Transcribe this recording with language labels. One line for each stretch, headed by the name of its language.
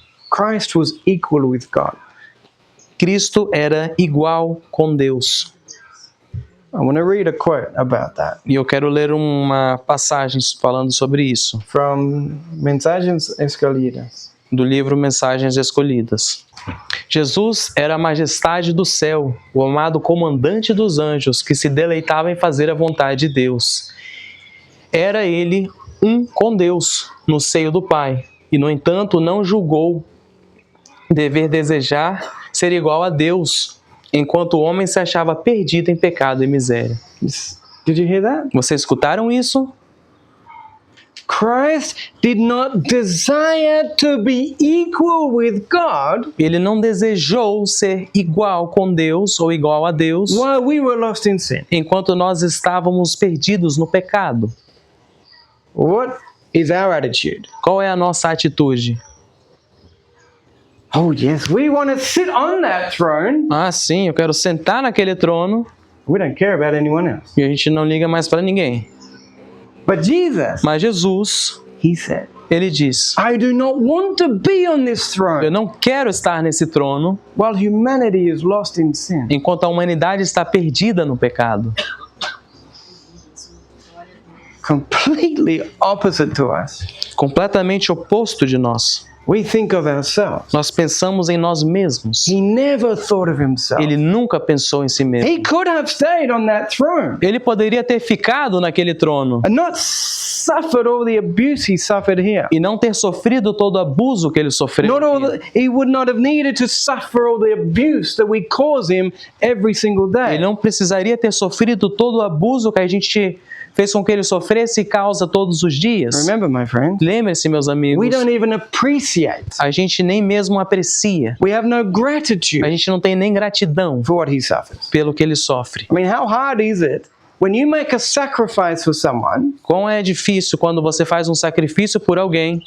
English: Christ was equal with God.
Portuguese: Cristo era igual com Deus.
English: I want to read a quote about that
Portuguese: E eu quero ler uma passagem falando sobre isso,
English: from Mensagens Escolhidas.
Portuguese: do livro Mensagens Escolhidas. Jesus era a majestade do céu, o amado comandante dos anjos, que se deleitava em fazer a vontade de Deus. Era ele um com Deus, no seio do Pai, e no entanto não julgou dever desejar ser igual a Deus, enquanto o homem se achava perdido em pecado e miséria.
English: Did you hear that?
Portuguese: Vocês escutaram isso?
English: Christ did not desire to be equal with God
Portuguese: Ele não desejou ser igual com Deus ou igual a Deus,
English: while we were lost in sin.
Portuguese: enquanto nós estávamos perdidos no pecado.
English: What is our attitude?
Portuguese: Qual é a nossa atitude?
English: Oh, yes, we want to sit on that throne.
Portuguese: Ah, sim, eu quero sentar naquele trono
English: We don't care about anyone else.
Portuguese: e a gente não liga mais para ninguém.
English: But Jesus,
Portuguese: Mas Jesus,
English: he said,
Portuguese: ele diz:
English: I do not want to be on this
Portuguese: eu
English: throne
Portuguese: não quero estar nesse trono
English: while humanity is lost in sin.
Portuguese: enquanto a humanidade está perdida no pecado.
English: Completely opposite to us.
Portuguese: Completamente oposto de nós.
English: We think of ourselves.
Portuguese: Nós pensamos em nós mesmos.
English: He never thought of himself.
Portuguese: Ele nunca pensou em si mesmo.
English: He could have stayed on that throne
Portuguese: Ele poderia ter ficado naquele trono
English: and not suffered all the abuse he suffered here.
Portuguese: e não ter sofrido todo o abuso que ele sofreu.
English: Not all
Portuguese: aqui.
English: he would not have needed to suffer all the abuse that we cause him every single day.
Portuguese: Ele não precisaria ter sofrido todo o abuso que a gente fez com que ele sofresse e causa todos os dias.
English: Remember, my friend,
Portuguese: Lembre-se, meus
English: we
Portuguese: amigos,
English: don't even appreciate.
Portuguese: a gente nem mesmo aprecia.
English: We have no
Portuguese: A
English: gratitude
Portuguese: gente não tem nem gratidão
English: for what he suffers.
Portuguese: pelo que ele sofre.
English: I mean, how hard is it when you make a sacrifice for someone
Portuguese: Como é difícil quando você faz um sacrifício por alguém